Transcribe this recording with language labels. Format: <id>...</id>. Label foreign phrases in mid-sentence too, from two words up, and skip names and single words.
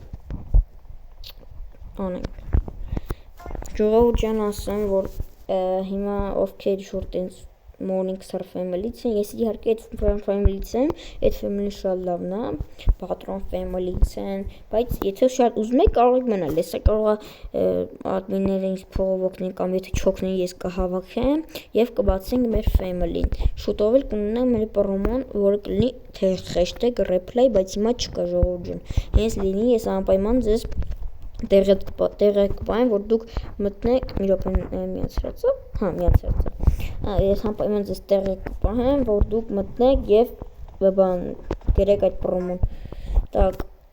<hy>անենք։ Ժողովուրդ ջան ասեմ, որ հիմա ովքեր շուտ տենց Morningstar Family-ից են, ես իհարկե այդ Family-ից եմ, այդ Family-ն շատ լավն է, Patron Family-ից են, բայց եթե շատ ուզում եք կարող եք մնալ, հեսա կարող է admin-ները ինձ փողով օգնեն կամ եթե չօգնեն ես կհավաքեմ և կբացենք մեր Family-ն։ Շուտով էլ կունենանք մեր պրոմոն, որը կլինի թե</hy> <en>hashtag replay,</en> <hy>բայց հիմա չկա ժողովուրդ ջան։ Հենց լինի ես անպայման ձեզ տեղը կպահեմ, որ դուք մտնեք, մի րոպե միացրած է, հա միացրած է, ես անպայման ձեզ տեղը կպահեմ, որ դուք մտնեք և բան գրեք այդ պրոմոն, так,</hy>